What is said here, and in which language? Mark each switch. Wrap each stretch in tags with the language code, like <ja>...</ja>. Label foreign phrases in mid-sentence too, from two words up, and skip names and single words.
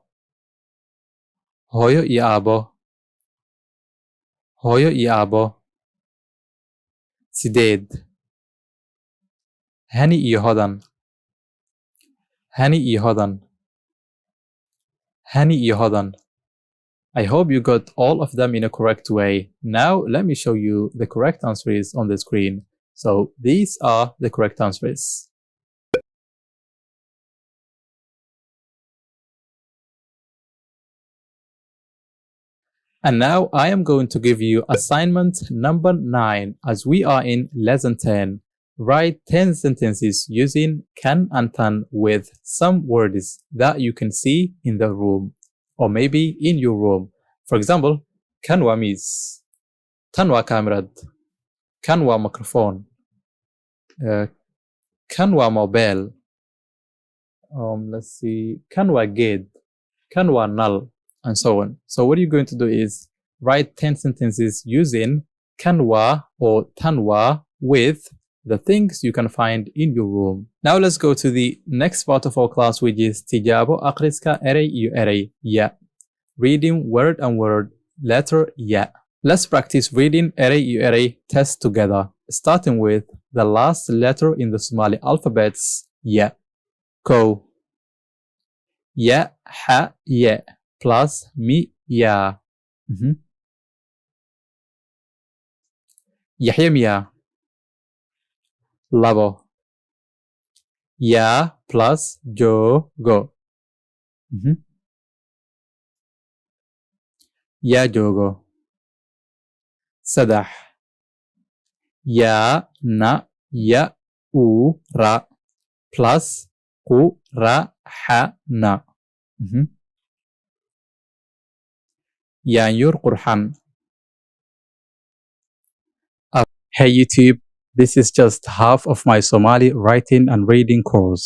<so>Hooyo iyo aabbo. Hooyo iyo aabbo. Sideed. Hani iyo hodan. Hani iyo hodan. Hani iyo hodan.</so> <en>I hope you got all of them in a correct way. Now let me show you the correct answers on the screen. So these are the correct answers. And now I am going to give you assignment number 9 as we are in lesson 10. Write 10 sentences using can and tan with some words that you can see in the room or maybe in your room. For example,</en> <so>kan waa miis, tan waa kamerad, kan waa microphone, kan waa mobile,</so> <en>let's see,</en> <so>kan waa geed, kan waa nal,</so> <en>and so on. So what you're going to do is write 10 sentences using</en> <so>kan waa</so> <en>or</en> <so>tan waa</so> <en>with the things you can find in your room. Now let's go to the next part of our class, which is</en> <so>tijaabo akhriska eray iyo eray, ya.</so> <en>Reading word and word, letter ya. Let's practice reading</en> <so>eray iyo eray</so> <en>test together, starting with the last letter in the Somali alphabets,</en> <so>ya. Ko. Ya, ha, ya, plus mi, ya. Yaxya miya. Labo. Ya plus jogo. Ya jogo. Saddex. Ya na ya u ra plus ku ra ha na. Yaanyur qurxan.</so> <en>Hey YouTube, this is just half of my Somali writing and reading course.</en>